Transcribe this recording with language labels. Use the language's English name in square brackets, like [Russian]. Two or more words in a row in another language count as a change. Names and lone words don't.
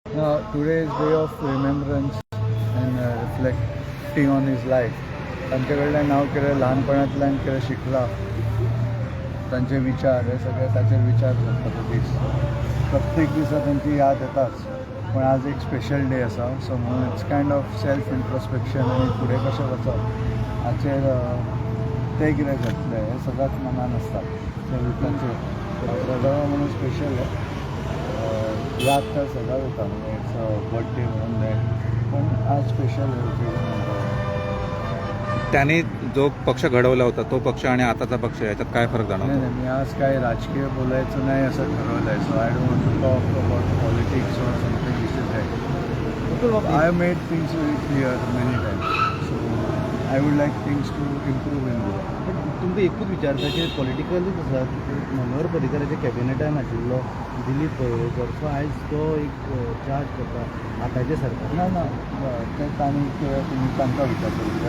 [English] Today is day of remembrance and reflecting on his life. [Konkani] तांचे कडल्यान हांव कितें ल्हानपणांतल्यान कितें शिकलां, तांचे विचार हे सगळे ताचेर विचार करता तो दीस. प्रत्येक दिसा तांची याद येताच, पण आज एक [English] special day [Konkani] आसा, सो म्हणून [English] it's kind of self introspection [Konkani] आनी फुडें कशें वचप हाचेर ते कितें करतले हें सदांच मनान आसता. तांचे ब्रदर म्हणून स्पेशल याद तर सदांच येता, म्हणजे [English] it's birthday [Konkani] म्हणून तें, पण आज स्पेशल [Marathi] त्यांनी जो पक्ष घडवला होता तो पक्ष आणि आताचा पक्ष याच्यात काय फरक नाही जाणवतो? नाही, मी आज काय राजकीय बोलायचं नाही असं ठरवलं आहे. [English] So I don't want to talk about politics or something which is that. I made things very clear many times, so I would like things to improve in Goa. [Konkani] पण तुमकां एकूच विचारता की पॉलिटिकलूच आसा, मनोहर पर्रीकराच्या कॅबिनेटान आशिल्लो दिलीप पळवकर, सो आयज तो एक चार्ज करता आतांच्या सरकार. ना ना, तें तुमी तांकां विचारतले.